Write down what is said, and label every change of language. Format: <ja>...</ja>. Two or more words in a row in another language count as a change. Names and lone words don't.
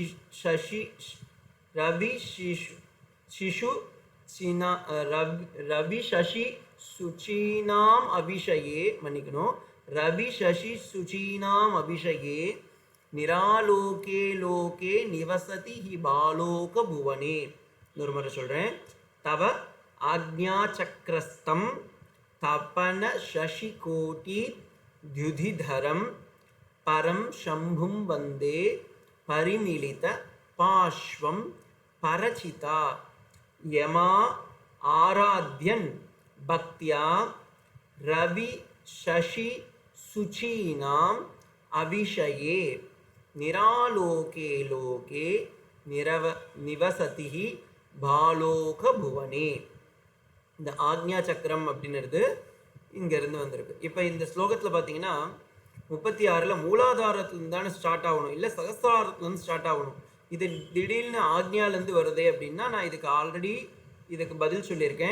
<sa>शशि सुचीनाम् अभिषये மன்னிக்கணும் रवि शशि सुचीनाम् अभिषये निरालोके लोके निवसति हि भालोक भुवने.</sa> <ta>இன்னொரு முறை சொல்கிறேன்.</ta> <sa>तव आज्ञा चक्रस्थं तपन शशिकोटि द्युधिधरं परं शंभुं वंदे परिमिलित पार्श्वं परचिता यमा आराध्यन् भक्त्या रवि शशि सुचीनाम् अभिषये निरालोके लोके निवसति भालोक भुवने.</sa> <ta>இந்த ஆக்ஞா சக்கரம் அப்படின்றது இங்கேருந்து வந்திருக்கு. இப்போ இந்த ஸ்லோகத்தில் பார்த்தீங்கன்னா 36 மூலாதாரத்துலேருந்து தானே ஸ்டார்ட் ஆகணும், இல்லை சகஸ்திராரத்துலேருந்து ஸ்டார்ட் ஆகணும். இது திடீர்னு ஆக்ஞாலேருந்து வருதே அப்படின்னா நான் இதுக்கு பதில் சொல்லியிருக்கேன்.</ta>